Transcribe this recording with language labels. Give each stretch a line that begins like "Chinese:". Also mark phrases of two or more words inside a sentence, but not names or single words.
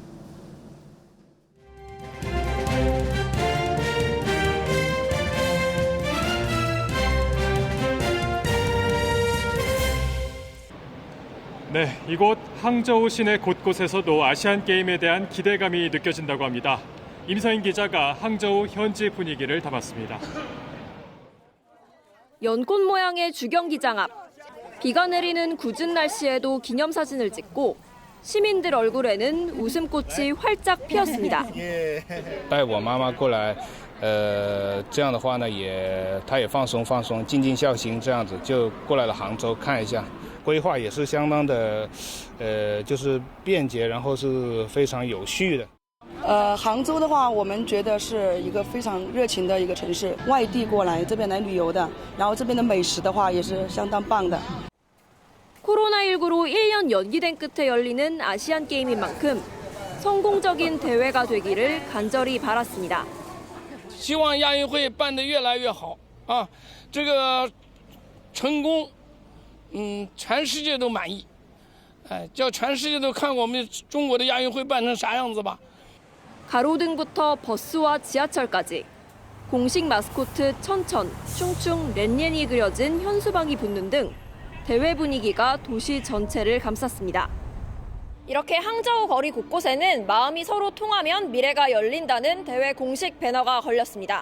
Korean: 네, 이곳 항저우 시내 곳곳에서도 아시안게임에 대한 기대감이 느껴진다고 합니다. 임서인 기자가 항저우 현지 분위기를 담았습니다. 연꽃 모양의 주경기장 앞. 비가 내리는 굳은 날씨에도 기념사진을 찍고 시민들 얼굴에는 웃음꽃이 활짝 피었습니다.
Chinese: 带我妈妈过来，这样的话呢，她也放松放松，尽尽孝心，这样子就过来了杭州看一下。规划也是相当的，就是便捷，然后是非常有序的。杭州的话，我们觉得是一个非常热情的一个城市，外地过来这边来旅游的，然后这边的美食的话也是相当棒的。
Korean: 코로나19로 1년 연기된 끝에 열리는 아시안 게임인 만큼 성공적인 대회가 되기를 간절히 바랐습니다.
Chinese: 希望亚运会办得越来越好啊，这个成功，全世界都满意，叫全世界都看我们中国的亚运会办成啥样子吧。
Korean: 가로등부터 버스와 지하철까지 공식 마스코트 천천, 충충, 렌옌이 그려진 현수막이 붙는 등 대회 분위기가 도시 전체를 감쌌습니다. 이렇게 항저우 거리 곳곳에는 마음이 서로 통하면 미래가 열린다는 대회 공식 배너가 걸렸습니다.